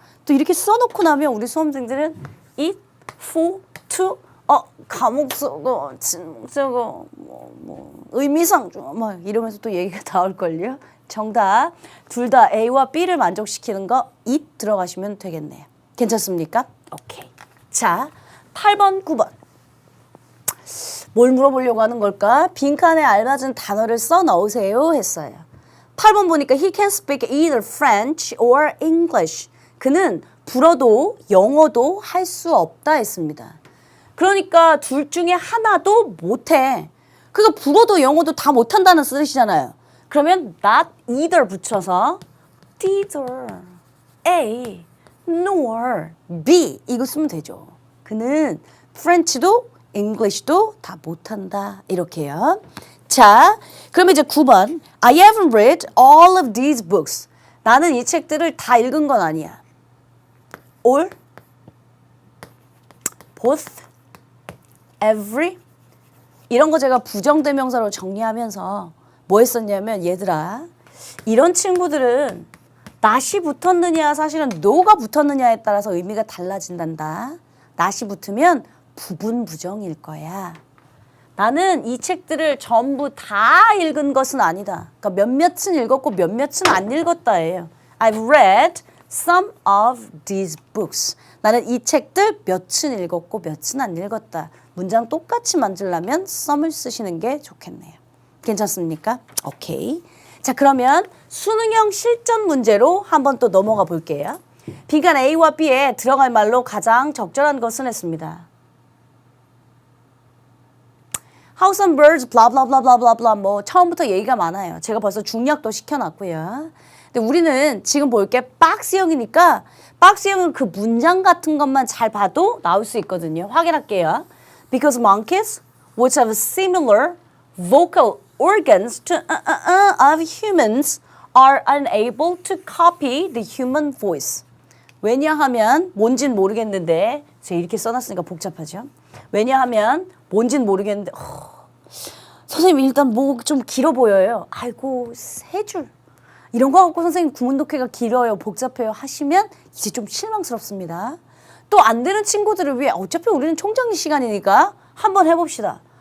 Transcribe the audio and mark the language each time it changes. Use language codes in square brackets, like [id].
[ko] 또 이렇게 써놓고 나면 우리 수험생들은 it, for, to 가목적어, 진목적어, 의미상조 막 이러면서 또 얘기가 나올걸요. 정답 둘 다 A와 B를 만족시키는 거 it 들어가시면 되겠네요. 괜찮습니까? 오케이. 자, 8번, 9번. 뭘 물어보려고 하는 걸까? 빈칸에 알맞은 단어를 써 넣으세요 했어요. 8번 보니까 [en] he can speak either French or English. [ko] 그는 불어도 영어도 할 수 없다 했습니다. 그러니까 둘 중에 하나도 못해. 그러니까 불어도 영어도 다 못한다는 뜻이잖아요. 그러면 not either 붙여서 neither A nor B 이거 쓰면 되죠. 그는 French도 English도 다 못한다 이렇게요. 자, 그럼 이제 9번 [en] I haven't read all of these books. [ko] 나는 이 책들을 다 읽은 건 아니야. All, both, every 이런 거 제가 부정대명사로 정리하면서 뭐 했었냐면 얘들아 이런 친구들은 not이 붙었느냐 사실은 no가 붙었느냐에 따라서 의미가 달라진단다. not이 붙으면 부분 부정일 거야. 나는 이 책들을 전부 다 읽은 것은 아니다. 그러니까 몇몇은 읽었고 몇몇은 안 읽었다예요. [en] I've read some of these books. [ko] 나는 이 책들 몇은 읽었고 몇은 안 읽었다. 문장 똑같이 만들려면 some을 쓰시는 게 좋겠네요. 괜찮습니까? 오케이. 자, 그러면 수능형 실전 문제로 한번 또 넘어가 볼게요. 빈칸 A와 B에 들어갈 말로 가장 적절한 것은 했습니다. [en] How some birds, [ko] blah blah blah blah blah blah 뭐 처음부터 얘기가 많아요. 제가 벌써 중략도 시켜놨고요. 근데 우리는 지금 볼 게 박스형이니까 박스형은 그 문장 같은 것만 잘 봐도 나올 수 있거든요. 확인할게요. [en] Because monkeys, which have similar vocal organs to of humans, are unable to copy the human voice. [ko] 왜냐하면 뭔진 모르겠는데 제가 이렇게 써놨으니까 복잡하죠. 왜냐하면 뭔진 모르겠는데 선생님 일단 뭐 좀 길어 보여요. 아이고 3줄. 이런 거 갖고 선생님 구문독해가 길어요. 복잡해요 하시면 이제 좀 실망스럽습니다. 또 안 되는 친구들을 위해 어차피 우리는 총정리 시간이니까 한번 해봅시다.